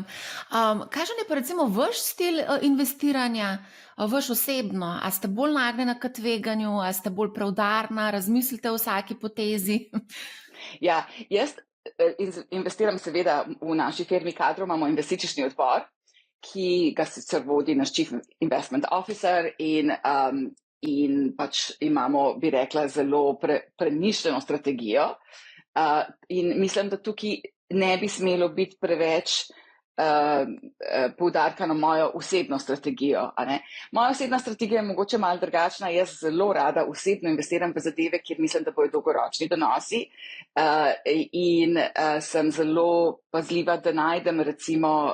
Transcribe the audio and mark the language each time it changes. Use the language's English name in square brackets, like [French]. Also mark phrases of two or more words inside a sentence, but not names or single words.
[Slovenian] Kakšen je pa recimo vaš stil investiranja, vaš osebno? A ste bolj nagnjena k tveganju, a ste bolj preudarna, razmislite o vsaki potezi? Ja, jaz investiram seveda v naši firmi Kadro, imamo investicijski odbor, ki ga sicer vodi naš [English] chief investment officer [Slovenian] in pač imamo, bi rekla, zelo premišljeno strategijo. In mislim, da tukaj ne bi smelo biti preveč poudarka na mojo osebno strategijo, a ne. Moja osebna strategija je mogoče malo drugačna, jaz zelo rada osebno investiram v zadeve, kjer mislim, da bojo dolgoročni donosi in sem zelo pazljiva, da najdem recimo